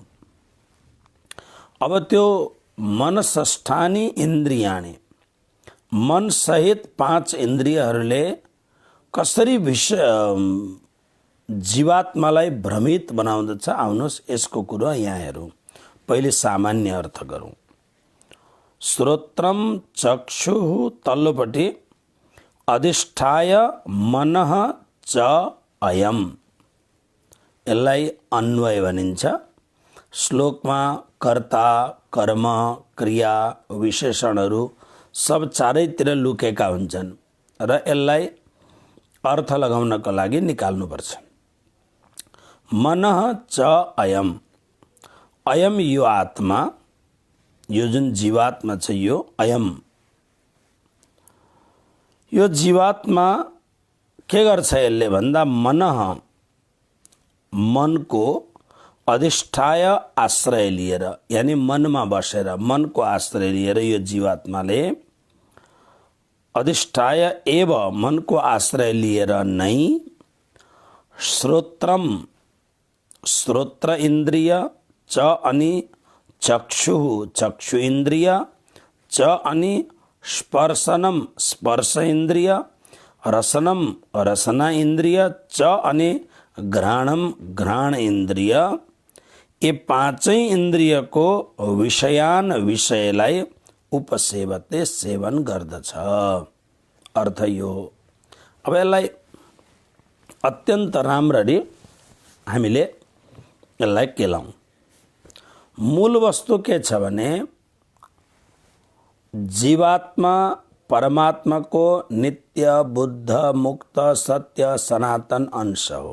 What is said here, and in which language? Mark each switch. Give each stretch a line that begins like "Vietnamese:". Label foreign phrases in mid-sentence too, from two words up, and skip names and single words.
Nepali: अब त्यो
Sanskrit: मनसष्ठानि इन्द्रियाणि
Nepali: मन सहित 5 इन्द्रियहरूले कसरी जीवात्मालाई भ्रमित बनाउँदछ, आउनुहोस् यसको कुरा यहाँ हेरौँ। पहिले सामान्य अर्थ गरौँ।
Sanskrit: श्रोत्रम चक्षुः तल्लोपट्टि अधिष्ठाय मनः च अयम्,
Nepali: यसलाई अन्वय भनिन्छ। श्लोकमा कर्ता कर्म क्रिया विशेषणहरू सब चारैतिर लुकेका हुन्छन् र यसलाई अर्थ लगाउनको लागि निकाल्नुपर्छ।
Sanskrit: मनः च अयम्, अयम
Nepali: यो आत्मा, यो जुन जीवात्मा छ यो अयम, यो जीवात्मा के गर्छ यसले भन्दा मनः मनको अधिष्ठाय आश्रय लिएर यानी मनमा बसेर मनको आश्रय लिएर यो जीवात्माले
Sanskrit: अधिष्ठाय एव
Nepali: मनको आश्रय लिएर नै श्रोत्रम श्रोत्र इन्द्रिय च अनि चक्षुः चक्षु इन्द्रिय च अनि स्पर्शनम स्पर्श इन्द्रिय रसनम रसना इन्द्रिय च अनि घ्राणम घ्राण इन्द्रिय, ये 5 इन्द्रियको विषयान विषयलाई उपसेवते सेवन गर्दछ। अर्थ यो हो। अब यसलाई अत्यन्त राम्ररी हामीले यसलाई केलाउँ। मूल वस्तु के छ भने जीवात्मा परमात्मा को नित्य बुद्ध मुक्त सत्य सनातन अंश हो।